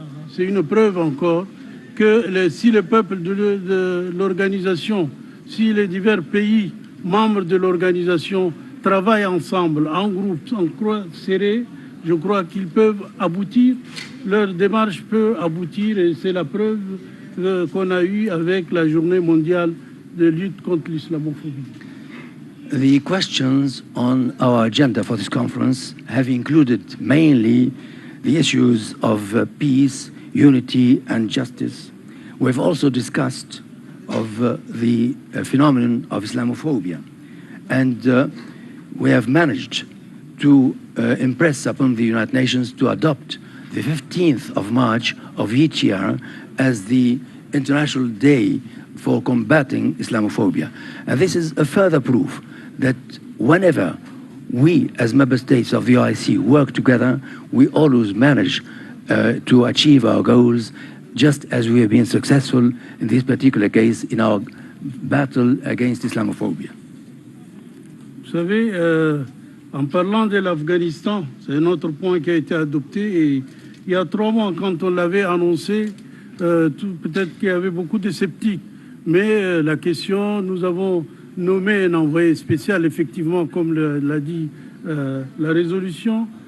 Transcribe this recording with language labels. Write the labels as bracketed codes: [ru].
[fr] c'est une preuve encore que si le peuple de l'organisation, si les divers pays membres de l'organisation travaillent ensemble, en groupe, en croix serrée, je crois qu'ils peuvent aboutir, leur démarche peut aboutir, et c'est la preuve qu'on a eue avec la journée mondiale de lutte contre l'islamophobie. [en] The questions on our agenda for this conference have included mainly the issues of peace, unity and justice. We've also discussed the phenomenon of Islamophobia, and we have managed to impress upon the United Nations to adopt the 15th of March of each year as the International Day for combating Islamophobia. And this is a further proof that whenever we as member states of the OIC work together, we always manage to achieve our goals, just as we have been successful in this particular case in our battle against Islamophobia. [fr] Vous savez, en parlant de l'Afghanistan, c'est un autre point qui a été adopté, et il y a 3 mois, quand on l'avait annoncé, peut-être qu'il y avait beaucoup de sceptiques, mais la question, nous avons nommé un envoyé spécial, effectivement, comme l'a dit la résolution.